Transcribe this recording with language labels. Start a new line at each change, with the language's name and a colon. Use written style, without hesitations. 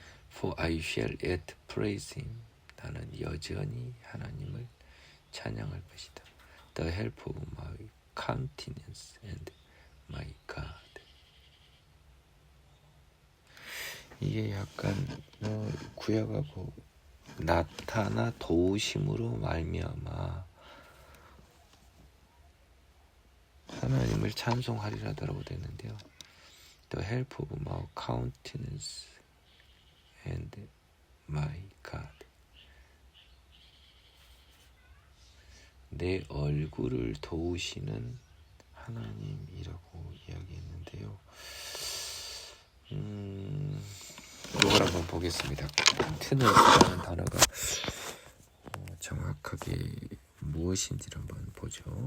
English: For I shall yet praise him.
Korean: 나는 여전히 하나님을 찬양할 것이다.
English: The help of my countenance and my God.
Korean: 이게 약간 구약하고 나타나 도우심으로 말미암아 하나님을 찬송하리라라고 되는데요.
English: The help of my countenance and my God.
Korean: 내 얼굴을 도우시는 하나님이라고 이야기했는데요. 이걸 한번 보겠습니다. countenance라는 단어가 정확하게 무엇인지를 한번 보죠.